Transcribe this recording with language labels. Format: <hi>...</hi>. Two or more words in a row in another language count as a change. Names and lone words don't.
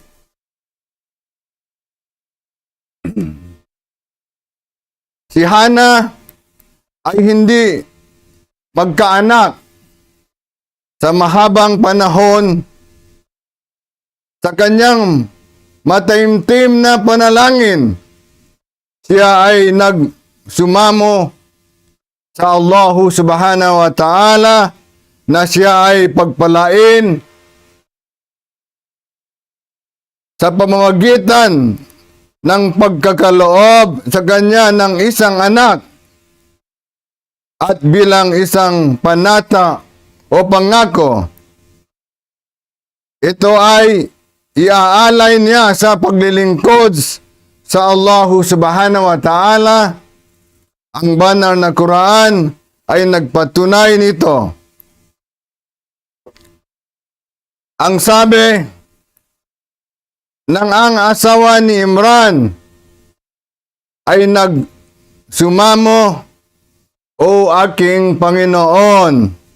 <tl>Si Hana ay hindi magkaanak sa mahabang panahon. Sa kanyang mataimtim na panalangin, siya ay nagsumamo sa</tl> <ar>الله سبحانه وتعالى</ar> <tl>na siya ay pagpalain sa pamamagitan ng pagkakaloob sa kanya ng isang anak at bilang isang panata o pangako. Ito ay iaalay niya sa paglilingkod sa</tl> <ar>الله سبحانه وتعالى.</ar> <tl>Ang banal na Quran ay nagpatunay nito. Ang sabi ng ang asawa ni Imran ay nagsumamo, O aking Panginoon,</tl>